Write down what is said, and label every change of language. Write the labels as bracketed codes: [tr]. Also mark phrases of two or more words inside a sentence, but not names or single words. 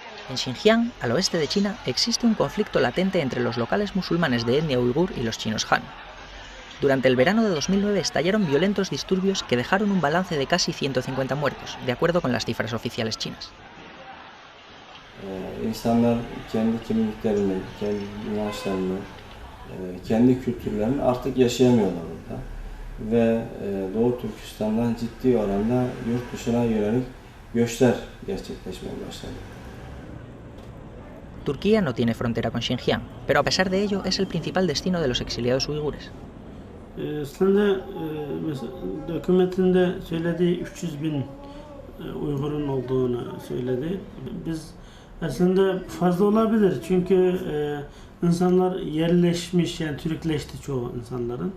[es] En Xinjiang, al oeste de China, existe un conflicto latente entre los locales musulmanes de etnia uigur y los chinos Han. Durante el verano de 2009 estallaron violentos disturbios que dejaron un balance de casi 150 muertos, de acuerdo con las cifras oficiales chinas. [tr] İnsanlar kendi kimliklerini, kendi inançlarını, kendi kültürlerini artık yaşayamıyorlar burada. Ve Doğu Türkistan'dan ciddi oranda yurt dışına yönelik göçler gerçekleşmeye başladı. [es] Turquía no tiene frontera con Xinjiang, pero a pesar de ello es el principal destino de los exiliados uigures. [tr] Aslında hükümetinde söylediği 300 bin Uygur'un olduğunu söyledi. Biz aslında fazla olabilir çünkü insanlar yerleşmiş, yani Türkleşti çoğu insanların.